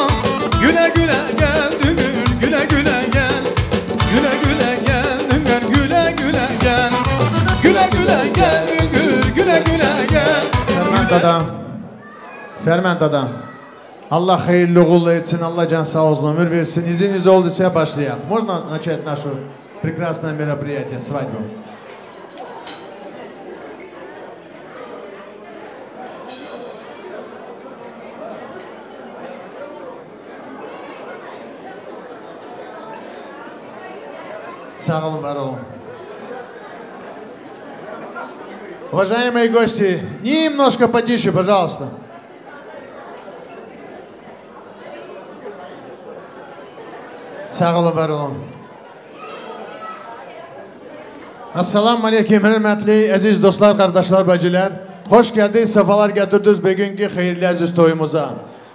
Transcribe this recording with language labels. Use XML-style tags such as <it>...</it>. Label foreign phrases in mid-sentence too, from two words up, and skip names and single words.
<az>Güle güle gel düngür güle güle gel. Güle güle gel düngür güle güle gel. Güle güle gel düngür güle güle gel. Ferment adam. Allah hayırlı uğurlu etsin, Allah can sağ olsun, ömür versin. İzniniz olduysa başlayalım.</az> <ru>Можно начать нашу прекрасное мероприятие, свадьбу?</ru> <az>Sağ olun, var olun.</az> <ru>Уважаемые гости, немножко потише, пожалуйста.</ru> <az>Sağ olun, var olun. Assalamu aleykum, hürmetli, aziz dostlar, kardeşler, bacılar. Hoş geldiniz, sefalar getirdiniz bugünkü hayırlı aziz toyumuza.</az>